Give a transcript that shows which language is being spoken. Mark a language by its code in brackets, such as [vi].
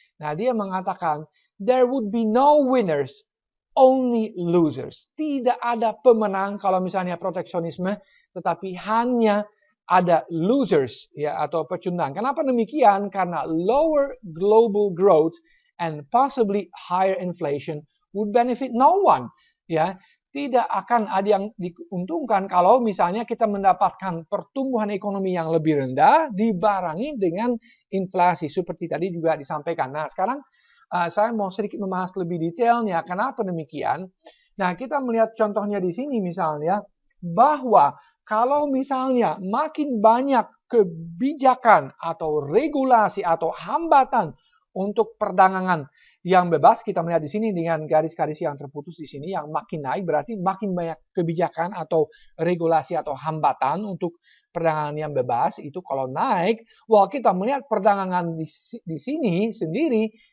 [id] Nah, dia mengatakan [en] there would be no winners, only losers. [id] Tidak ada pemenang kalau misalnya proteksionisme, tetapi hanya ada losers ya atau pecundang. Kenapa demikian? Karena [en] lower global growth and possibly higher inflation would benefit no one. [id] Ya, tidak akan ada yang diuntungkan kalau misalnya kita mendapatkan pertumbuhan ekonomi yang lebih rendah dibarengi dengan inflasi seperti tadi juga disampaikan. Nah, sekarang saya mau sedikit membahas lebih detailnya. Kenapa demikian? Nah, kita melihat contohnya di sini misalnya bahwa kalau misalnya makin banyak kebijakan atau regulasi atau hambatan untuk perdagangan yang bebas, kita melihat di sini dengan garis-garis yang terputus di sini yang makin naik, berarti makin banyak kebijakan atau regulasi atau hambatan untuk perdagangan yang bebas. Itu kalau naik, kita melihat perdagangan di sini sendiri